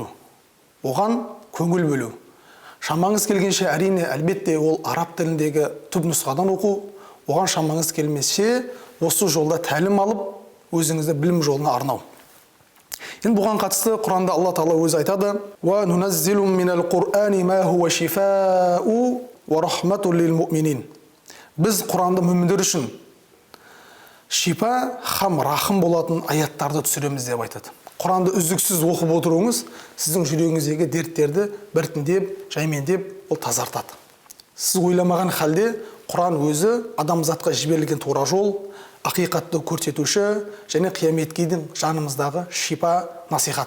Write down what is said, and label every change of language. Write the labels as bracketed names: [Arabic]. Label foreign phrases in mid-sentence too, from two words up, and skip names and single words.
[Kazakh] Оған көңіл бөлу. Шамаңыз келгенше, әрине, әлбетте ол араб тіліндегі түпнұсқадан оқу, оған шамаңыз келмесе, осы жолда тәлім алып, өзіңізді білім жолына арнау. Енді бұған қатысты Құранда Алла Тағала өзі айтады: [Arabic] «وننزل من القرآن ما هو شفاء ورحمة للمؤمنين». [Kazakh] Біз Құранды мүміндер үшін шипа һәм рахым болатын аяттарды түсіреміз деп айтады. Құранды үздіксіз оқып отыруыңыз сіздің жүрегіңіздегі дерттерді біртіндеп, жаймендеп, ол тазартады. Сіз ойламаған халде Құран өзі адамзатқа жіберілген тура жол, ақиқатты көрсетуші және қияметке дейін жанымыздағы шипа, насихат.